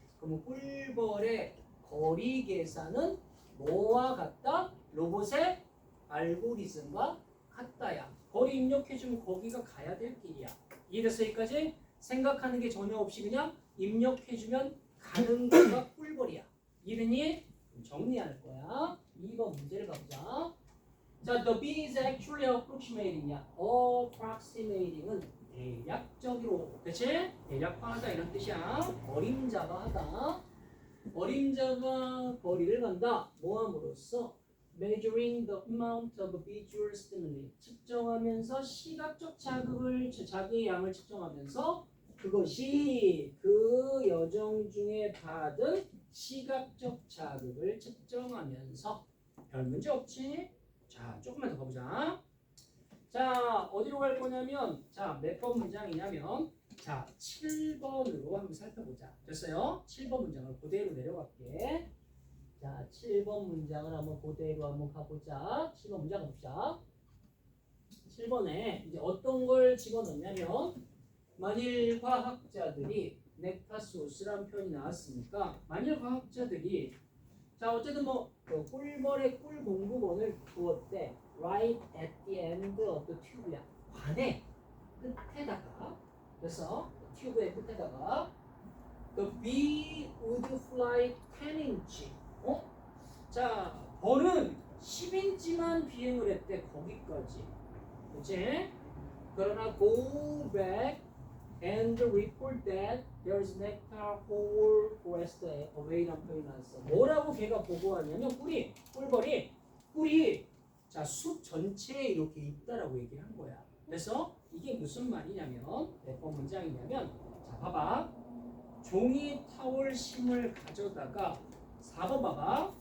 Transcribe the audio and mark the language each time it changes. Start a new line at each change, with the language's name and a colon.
Korean: 그럼 꿀벌의 거리 계산은 뭐와 같다? 로봇의 알고리즘과 같다야. 거리 입력해주면 거기가 가야 될 길이야. 이해됐어? 여기까지? 생각하는 게 전혀 없이 그냥 입력해주면 가는 거가 꿀벌이야. 이해됐니? 정리할 거야. 2번 문제를 가보자.
English: 자, the B is actually approximating이야.
Korean: approximating은 대략적으로, 그치? 대략화하다 이런 뜻이야. 어림잡아 하다. 어림잡아 거리를 간다. 뭐함으로써?
English: measuring the amount of visual stimuli.
Korean: 측정하면서 시각적 자극의 양을 측정하면서 그것이 그 여정 중에 받은 시각적 자극을 측정하면서. 별 문제 없지? 자, 조금만 더 가보자. 자, 어디로 갈 거냐면, 자, 몇 번 문장이냐면, 자, 7번으로 한번 살펴보자. 됐어요? 7번 문장을 그대로 내려갈게. 자, 7번 문장을 한번 그대로 한번 가보자. 7번 문장 봅시다. 7번에 이제 어떤 걸 집어넣냐면, 만일 과학자들이 넥타소스라는 표현이 나왔으니까 만일 과학자들이 자 어쨌든 그 꿀벌의 꿀 공급원을 두었대.
English: right at the end of the tube야.
Korean: 관의 끝에다가. 그래서 튜브의 끝에다가
English: the bee would fly 10inch.
Korean: 자, 벌은 10인치만 비행을 했대. 거기까지. 그치?
English: 그러나 go back and report that there's nectar whole forest away라는
Korean: 표현이 나왔어. 뭐라고 걔가 보고하냐면 꿀벌이 자, 숲 전체에 이렇게 있다라고 얘기를 한 거야. 그래서 이게 무슨 말이냐면 몇 번 문장이냐면 자, 봐봐. 종이 타월 심을 가져다가 4번 봐봐.